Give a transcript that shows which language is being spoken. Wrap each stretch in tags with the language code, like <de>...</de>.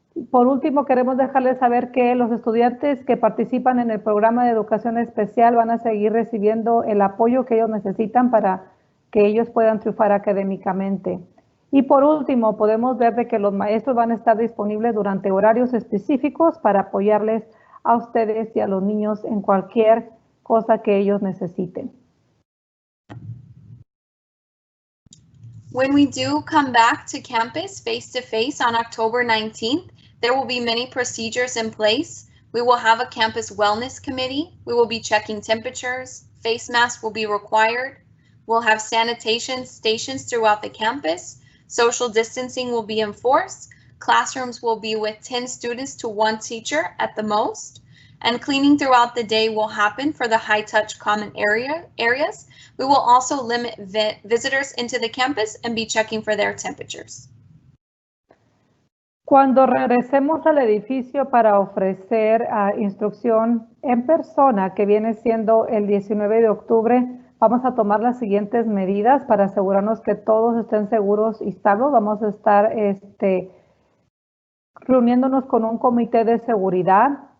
<es>Por último, queremos dejarles saber que los estudiantes que participan en el programa de educación especial van a seguir recibiendo el apoyo que ellos necesitan para que ellos puedan triunfar académicamente. Y por último, podemos ver de que los maestros van a estar disponibles durante horarios específicos para apoyarles a ustedes y a los niños en cualquier cosa que ellos necesiten.</es> <en>When we do come back to campus face-to-face on October 19th, there will be many procedures in place. We will have a campus wellness committee. We will be checking temperatures. Face masks will be required. We'll have sanitation stations throughout the campus. Social distancing will be enforced. Classrooms will be with 10 students to 1 teacher at the most. And cleaning throughout the day will happen for the high-touch common areas. We will also limit visitors into the campus and be checking for their temperatures.</en> <es>Cuando regresemos al edificio para ofrecer instrucción en persona, que viene siendo el 19 de octubre, vamos a tomar las siguientes medidas para asegurarnos que todos estén seguros y salvos. Vamos a estar reuniéndonos con un comité de seguridad.</es>